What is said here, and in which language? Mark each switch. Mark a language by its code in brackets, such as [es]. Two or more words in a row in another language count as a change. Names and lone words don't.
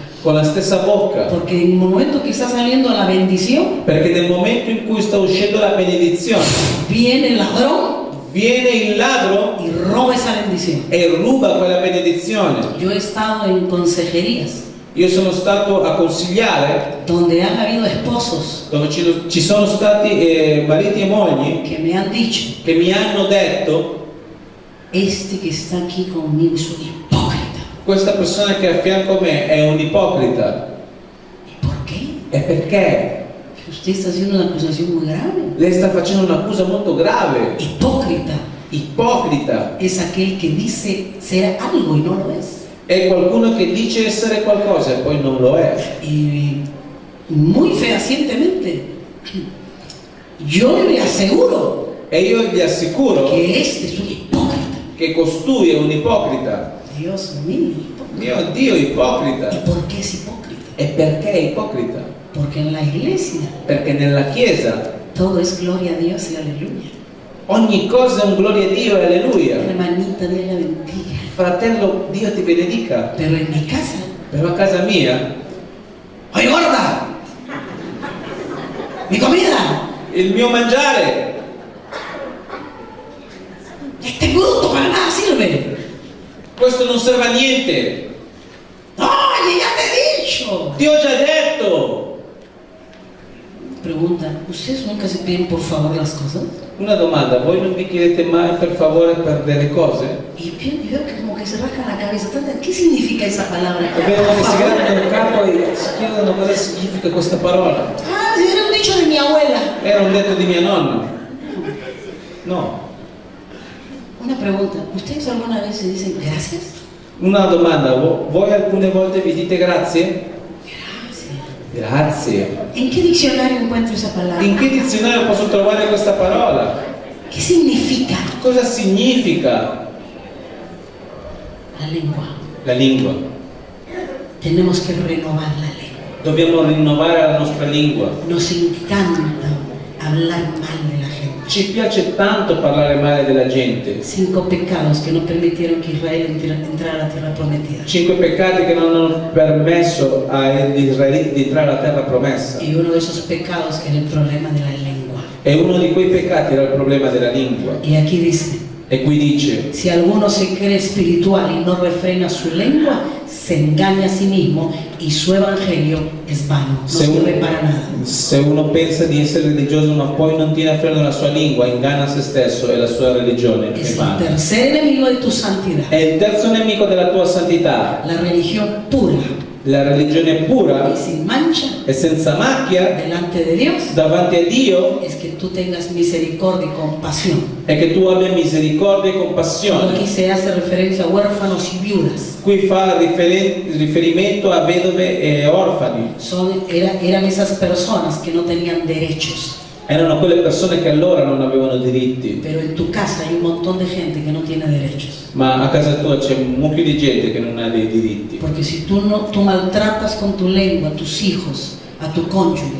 [it] con la stessa bocca, [es] Porque en el momento que está saliendo la bendición, [it] perché nel momento in cui sta uscendo la benedizione, [es] viene el ladrón [it] viene il ladro [es] y roba esa bendición. [it] e ruba quella benedizione. [es] Yo he estado en consejerías [it] Io sono stato a consigliare [es] donde han habido esposos [it] dove ci sono stati mariti e mogli [es] que me han dicho, [it] che mi hanno detto: [es] este que está aquí conmigo es un hipócrita. [it] questa persona che è a fianco a me è un ipocrita. [es] ¿Y por qué? [it] E perché? [es] Usted está haciendo una acusación muy grave. [it] Lei sta facendo un'accusa molto grave. [es] Hipócrita [it] Ipocrita [es] es aquel que dice ser algo y no lo es. [it] è qualcuno che dice essere qualcosa e poi non lo è. [es] Y muy fehacientemente, yo le aseguro [it] E io gli assicuro [es] que este es un hipócrita. [it] che costui è un ipocrita. [es] Dios mío, hipócrita. [it] Mio Dio, ipocrita. [es] ¿Y por qué es hipócrita? [it] E perché è ipocrita? [es] Porque en la iglesia [it] Perché nella Chiesa [es] todo es gloria a Dios y aleluya. [it] ogni cosa è un gloria a Dio e alleluia. [es] Hermanita, Dios la bendiga. [it] Fratello, Dio ti benedica. [es] Pero en mi casa, [it] Però a casa mia [es] ¡oye gorda! ¡Mi comida! [it] il mio mangiare, [es] Este bruto para nada sirve. [it] questo non serve a niente. [es] ¡Oye, ya te he dicho! [it] Ti ho già detto. [es] Pregunta, ¿ustedes nunca se piden por favor las cosas? [it] Una domanda, voi non vi chiedete mai per favore per delle cose? [es] Y veo que como que se rascan la cabeza. ¿Qué significa esa palabra? [it] E vedono che [es] Por [it] si [es] favor. [it] gratano il capo e si chiedono cosa significa questa parola. [es] Ah, si era un dicho de mi abuela. [it] Era un detto di mia nonna. [es] No. Una pregunta, ¿ustedes alguna vez se dicen gracias? [it] Una domanda, voi alcune volte vi dite grazie? [es] Gracias. [it] Grazie. [es] ¿En qué diccionario encuentro esa palabra? [it] In che dizionario posso trovare questa parola? [es] ¿Qué significa? [it] Cosa significa [es] La lengua. [it] la lingua? [es] Tenemos que renovar la lengua. [it] Dobbiamo rinnovare la nostra lingua. [es] Nos encanta hablar mal de la gente. [it] Ci piace tanto parlare male della gente. [es] 5 pecados que no permitieron que Israel entrara a la tierra prometida. [it] 5 peccati che non hanno permesso agli israeliti di entrare alla terra promessa. [es] Y uno de esos pecados era el problema de la lengua. [it] E uno di quei peccati era il problema della lingua. [es] Y aquí dice, [it] E qui dice, [es] si alguno se cree espiritual y no refrena su lengua, se engaña a sí mismo y su evangelio es vano, no sirve para nada. [it] se uno pensa di essere religioso ma poi non tiene a freno la sua lingua, inganna se stesso e la sua religione è [es] Es el [it] vana. [es] tercer enemigo de tu santidad, [it] È il terzo nemico della tua santità. [es] la religión pura [it] La religione pura [es] y sin mancha [it] e senza macchia [es] delante de Dios [it] davanti a Dio [es] es que tú tengas misericordia y compasión. [it] è che tu abbia misericordia e [es] Aquí [it] compassione. [es] se hace referencia a huérfanos y viudas. [it] Qui fa riferimento a vedove e orfani. [es] Eran esas personas que no tenían derechos. [it] Erano quelle persone che allora non avevano diritti, [es] Pero en tu casa hay un montón de gente que no tiene derechos. [it] ma a casa tua c'è un mucchio di gente che non ha dei diritti. [es] Porque si tú maltratas con tu lengua a tus hijos, a tu cónyuge,